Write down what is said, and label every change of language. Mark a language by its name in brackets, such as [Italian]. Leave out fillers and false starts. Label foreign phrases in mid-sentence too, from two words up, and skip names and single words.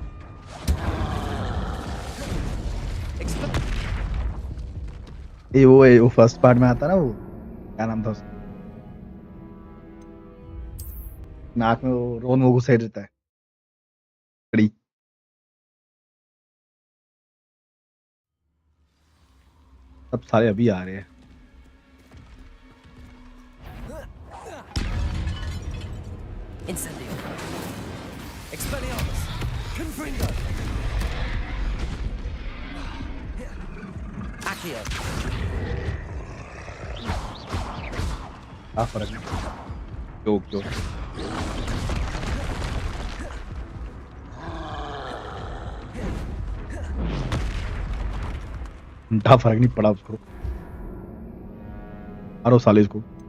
[Hindi] ये वो [English] first part [Hindi] में आता ना, वो क्या नाम था उसका, नाक में वो रोन वो घुसेड़ देता है कड़ी। सब सारे अभी आ रहे हैं। Incendio. Expelliarmus. Confringo. Accio. क्या फर्क नहीं, क्यों घंटा फर्क नहीं पड़ा उसको, मारो साले इसको।